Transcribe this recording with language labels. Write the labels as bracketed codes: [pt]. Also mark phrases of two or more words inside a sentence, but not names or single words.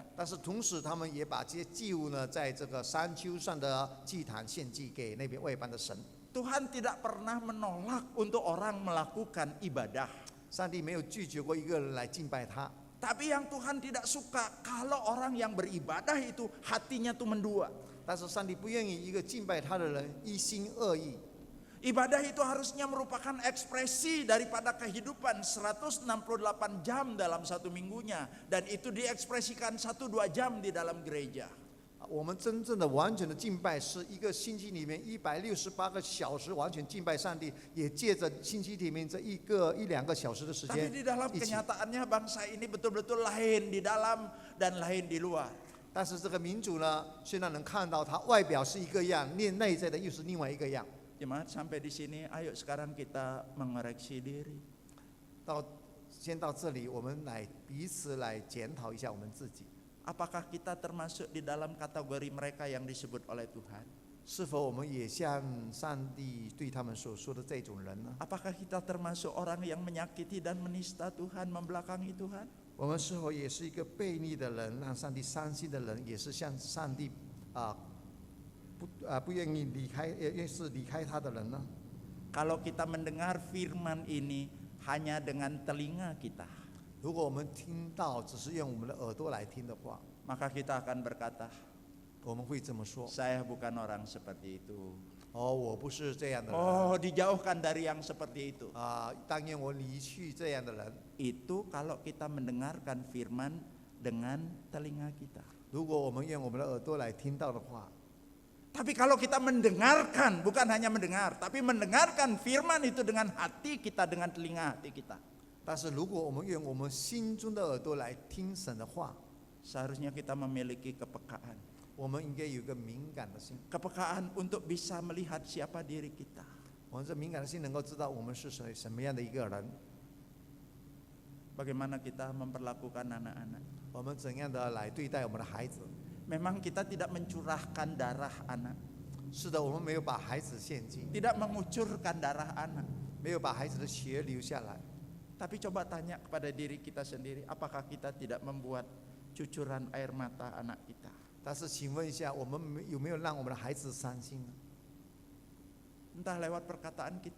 [zh] 但是同时，他们也把这些祭物呢，在这个山丘上的祭坛献祭给那边外邦的神。 [id] Tuhan tidak pernah menolak untuk orang melakukan ibadah. [zh] 上帝没有拒绝过一个人来敬拜他， [id] Tapi yang Tuhan tidak suka kalau orang yang beribadah itu hatinya tuh mendua. [zh] 但是上帝不愿意一个敬拜他的人一心二意。 [id] Ibadah itu harusnya merupakan ekspresi daripada kehidupan 168 jam dalam satu minggunya. Dan itu diekspresikan 1-2 jam di dalam gereja. [zh] 我们真正的完全的敬拜，是一个星期里面168个小时完全敬拜上帝，也借着星期里面这一两个小时的时 [id] Tapi [zh] 间 [id] di dalam [zh] 一起。 [id] kenyataannya bangsa ini betul-betul lain di dalam dan lain di luar. [zh] 但是这个民主呢，虽然能看到它外表是一个样，内在的又是另外一个样。 [id] Jemaat sampai di sini, ayo sekarang kita mengoreksi diri. [zh] 先到这里，我们来彼此来检讨一下我们自己， [id] Apakah kita termasuk di dalam kategori mereka yang disebut oleh Tuhan? [zh] 是否我们也像上帝对他们所说的这种人呢？ [id] Apakah kita termasuk orang yang menyakiti dan menista Tuhan, membelakangi Tuhan? [zh] 我们是否也是一个悖逆的人，让上帝伤心的人，也是像上帝不愿意离开，也是离开他的人呢？ [id] Kalau kita mendengar firman ini hanya dengan telinga kita, [zh] 如果我们听到只是用我们的耳朵来听的话， [id] maka kita akan berkata, [zh] 我们会这么说： [id] saya bukan orang seperti itu. [zh] 哦，我不是这样的人。 [id] Oh, dijauhkan dari yang seperti itu. [zh] 但愿我离去这样的人。 [id] Itu kalau kita mendengarkan firman dengan telinga kita. [zh] 如果我们用我们的耳朵来听到的话， [id] Tapi kalau kita mendengarkan, bukan hanya mendengar, tapi mendengarkan firman itu dengan hati kita, dengan telinga hati kita. [zh] 但是如果我们用我们心中的耳朵来听神的话， [id] seharusnya kita memiliki kepekaan. [zh] 我们应该有一个敏感的心。 [id] Kepekaan untuk bisa melihat siapa diri kita. [zh] 我们这敏感的心能够知道我们是什么样的一个人， [id] Bagaimana kita memperlakukan anak-anak. [zh] 我们怎样的来对待我们的孩子。 [id] Memang kita tidak mencurahkan darah anak, [zh] 是的，我们没有把孩子献祭， [id] tidak mengucurkan darah anak. [zh] 没有把孩子的血流下来。 [id] Tapi coba tanya kepada diri kita sendiri, apakah kita tidak membuat cucuran air mata anak kita? [zh] 但是请问一下，我们有没有让我们的孩子伤心呢？ [id] Entah lewat perkataan kita,